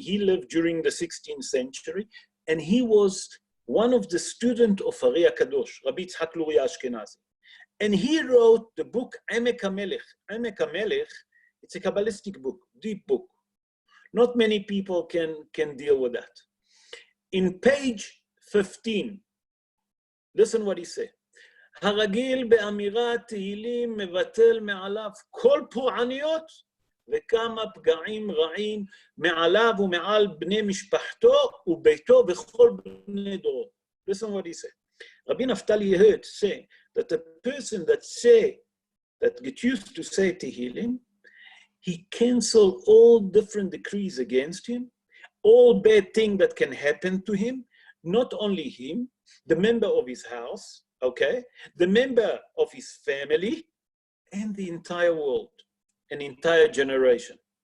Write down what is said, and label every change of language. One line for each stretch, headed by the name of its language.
English: He lived during the 16th century, and he was one of the students of Ari HaKadosh, Rabbi Tzhak Luria Ashkenazi. And he wrote the book Emek HaMelech. Emek HaMelech, it's a Kabbalistic book, deep book. Not many people can deal with that. In page 15, listen what he said.
Hebrew: הרגיל באמירת תהילים מבטל מעליו כל פורעניות וכמה פגעים רעים מעליו ומעל בני משפחתו וביתו וכל בני דורו.
English: Listen what he said. Rabbi Naftali Hertz say that the person that get used to say Tehilim, he cancel all different decrees against him, all bad things that can happen to him, not only him, the member of his house, okay, the member of his family, and the entire world, an entire generation.